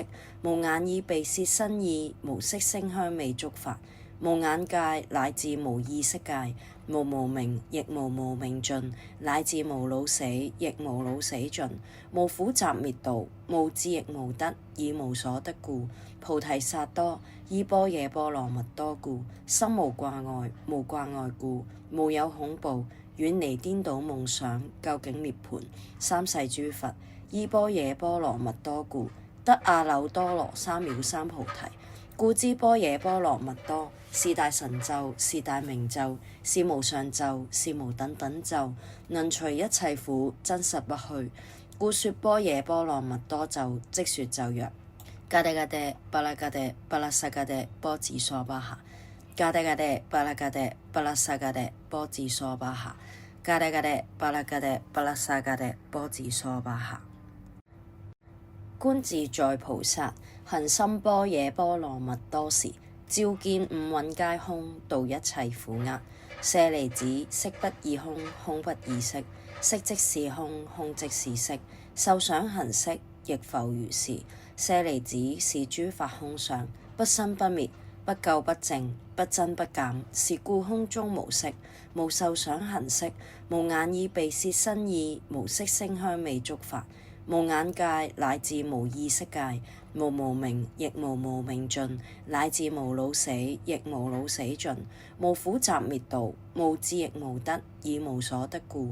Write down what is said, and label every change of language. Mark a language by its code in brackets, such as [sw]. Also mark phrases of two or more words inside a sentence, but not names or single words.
[zh] 無眼耳鼻舌身意，無色聲香味觸法，無眼界乃至無意識界，無無明亦無無明盡，乃至無老死亦無老死盡，無苦集滅道，無智亦無得，以無所得故，菩提薩埵依般若波羅蜜多故，心無掛礙，無掛礙故，無有恐怖，遠離顛倒夢想，究竟涅槃。三世諸佛依般若波羅蜜多故，得阿耨多羅三藐三菩提。故知般若波羅蜜多是大神咒，是大明咒，是無上咒，是無等等咒，能除一切苦，真實不虛。故說般若波羅蜜多咒，即說咒曰：嘎爹嘎爹，巴拉嘎爹，巴拉薩嘎爹，波子娑巴哈。嘎爹嘎爹，巴拉嘎爹，巴拉薩嘎爹，波子娑巴哈。嘎爹嘎爹，巴拉嘎爹，巴拉薩嘎爹，波子娑巴哈。觀自在菩薩行深般若波羅蜜多時，照見五蘊皆空，度一切苦厄。舍利子，色不異空，空不異色，色即是空，空即是色，受想行識亦復如是。舍利子，是諸法空相，不生不滅，不垢不淨，不增不減，是故空中無色，無受想行識，無眼耳鼻舌身意，無色聲香味觸法，無眼界乃至無意識界，無無明亦無無明盡，乃至無老死亦無老死盡，無苦集滅道，無智亦無得，以無所得故。